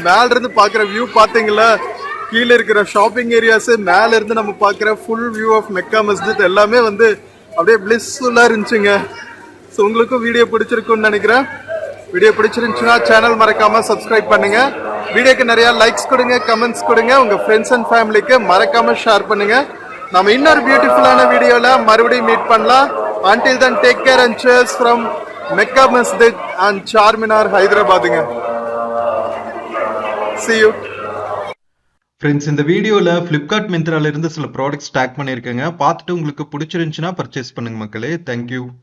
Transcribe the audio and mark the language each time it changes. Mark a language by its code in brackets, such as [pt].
[ta] மேல இருந்து பார்க்குற வியூ பார்த்தீங்களா? கீழே இருக்கிற ஷாப்பிங் ஏரியாஸ், மேல இருந்து நம்ம பார்க்குற ஃபுல் வியூ ஆஃப் மெக்கா மஸ்ஜித் எல்லாமே வந்து அப்படியே பிளிஸ்ஃபுல்லாக இருந்துச்சுங்க. ஸோ உங்களுக்கும் வீடியோ பிடிச்சிருக்குன்னு நினைக்கிறேன். வீடியோ பிடிச்சிருந்துச்சுன்னா சேனல் மறக்காம சப்ஸ்கிரைப் பண்ணுங்க. வீடியோக்கு நிறைய லைக்ஸ் கொடுங்க, கமெண்ட்ஸ் கொடுங்க. உங்க ஃப்ரெண்ட்ஸ் அண்ட் ஃபேமிலிக்கு மறக்காம ஷேர் பண்ணுங்க. நம்ம இன்னொரு பியூட்டிஃபுல்லான வீடியோல மறுபடியும் மீட் பண்ணலாம். [en] until then take care and cheers from Mecca Masjid and Charminar, ஹைதராபாத்துங்க. see you. [ta] Friends, இந்த வீடியோல ஃப்ளிப்கார்ட் மிந்த்ரால இருந்து சில ப்ராடக்ட்ஸ் டேக் பண்ணியிருக்கேங்க. பார்த்துட்டு உங்களுக்கு பிடிச்சிருந்துச்சுன்னா பர்ச்சேஸ் பண்ணுங்க மக்களே. தேங்க்யூ.